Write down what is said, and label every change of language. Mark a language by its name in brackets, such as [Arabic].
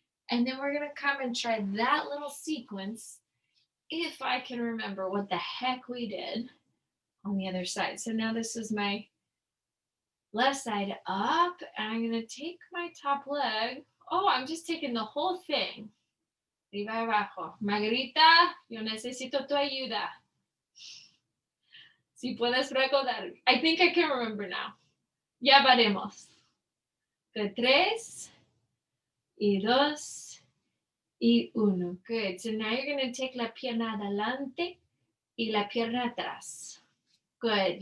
[English] And then we're going to come and try that little sequence, if I can remember what the heck we did on the other side. So now this is my left side up, and I'm gonna take my top leg. Oh, I'm just taking the whole thing. [Spanish] Arriba y abajo. Margarita, yo necesito tu ayuda. Si puedes recordar. [English] I think I can remember now. [Spanish] Ya veremos. Good. 3, y 2, y 1. Good. [English] So now you're going to take [Spanish] la pierna adelante y la pierna atrás. [English] Good.